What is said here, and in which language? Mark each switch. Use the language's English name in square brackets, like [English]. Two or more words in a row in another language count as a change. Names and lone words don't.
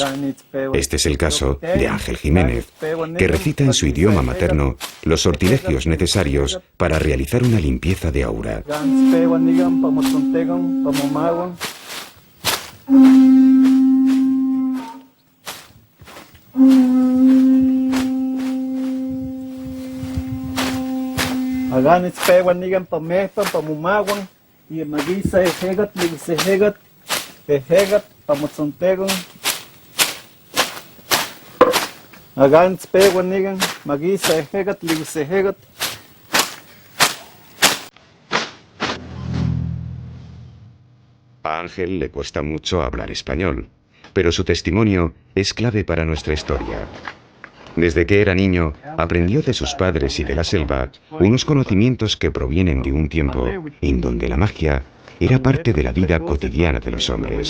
[Spanish] Este es el caso de Ángel Jiménez, que recita en su idioma materno los sortilegios necesarios para realizar una limpieza de aura. Agan pewan nigan pamehpan pamumawan y magisa ejegat ligisejegat ejegat pamotzontegon agan pewan nigan magisa ejegat ligisejegat. A Ángel le cuesta mucho hablar español, pero su testimonio es clave para nuestra historia. Desde que era niño, aprendió de sus padres y de la selva unos conocimientos que provienen de un tiempo en donde la magia era parte de la vida cotidiana de los hombres.